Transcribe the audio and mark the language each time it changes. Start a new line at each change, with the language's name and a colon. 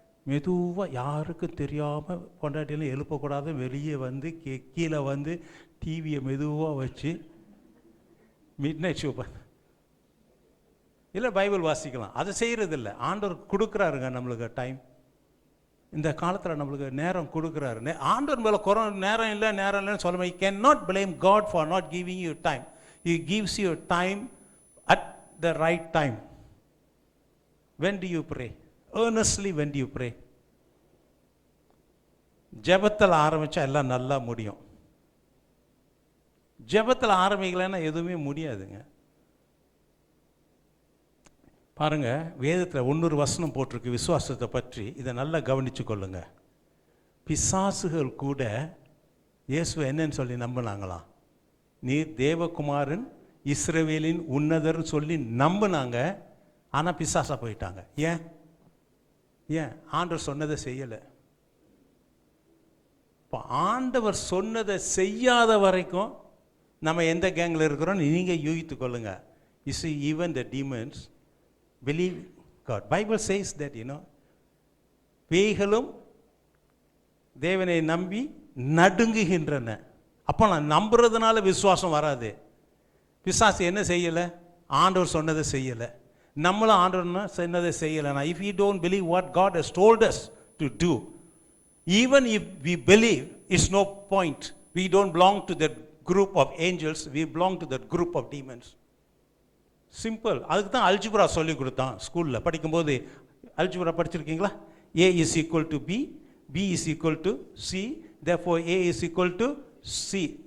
Tamil: மெதுவாக யாருக்கும் தெரியாமல் கொண்டாட்டியெல்லாம் எழுப்பக்கூடாது, வெளியே வந்து கீழே வந்து டிவியை மெதுவாக வச்சு மிட் நைட் ஷோ இல்லை பைபிள் வாசிக்கலாம். அதை செய்கிறதில்ல. ஆண்டவர் கொடுக்குறாருங்க நம்மளுக்கு டைம். இந்த காலத்தில் நம்மளுக்கு நேரம் கொடுக்குறாரு. ஆண்டவர் மேலே நேரம் இல்லைன்னு சொல்ல முடியும்.
English: Can not blame God for not giving you time. He gives you time at the right time. When do you pray? Earnestly when do you pray?
Tamil: ஜெபத்தில் ஆரம்பித்தா எல்லாம் நல்லா முடியும். ஜெபத்தில் ஆரம்பிக்கலைன்னா எதுவுமே முடியாதுங்க. பாருங்க, வேதத்தில் 100 வசனம் போட்டிருக்கு விசுவாசத்தை பற்றி. இதை நல்லா கவனித்து கொள்ளுங்க. பிசாசுகள் கூட இயேசுவை என்னன்னு சொல்லி நம்பினாங்களாம். நீர் தேவகுமாரன் இஸ்ரவேலின் உன்னதர்னு சொல்லி நம்பினாங்க. ஆனால் பிசாசா போயிட்டாங்க. ஏன் ஆண்டவர் சொன்னதை செய்யலை. இப்போ ஆண்டவர் சொன்னதை செய்யாத வரைக்கும் நம்ம எந்த கேங்கில் இருக்கிறோம் நீங்கள் யூகித்து கொள்ளுங்க.
English: You see, even the demons believe God. Bible says that,
Tamil: பேய்களும் தேவனை நம்பி நடுங்குகின்றன. அப்போ நான் நம்புறதுனால விசுவாசம் வராது. பிசாசு என்ன செய்யலை? ஆண்டவர் சொன்னதை செய்யலை. நம்மளும் ஆண்டவர்னா சொன்னதை செய்யலைனா,
English: if we don't believe what God has told us to do, even if we believe, it's no point. We don't belong to that group of angels, we belong to that group of demons.
Tamil: Simple. அதுக்கு தான் algebra சொல்லி கொடுத்தான் ஸ்கூலில் படிக்கும்போது. Algebra படிச்சிருக்கீங்களா?
English: A is equal to B, B is equal to C, therefore A is equal to C.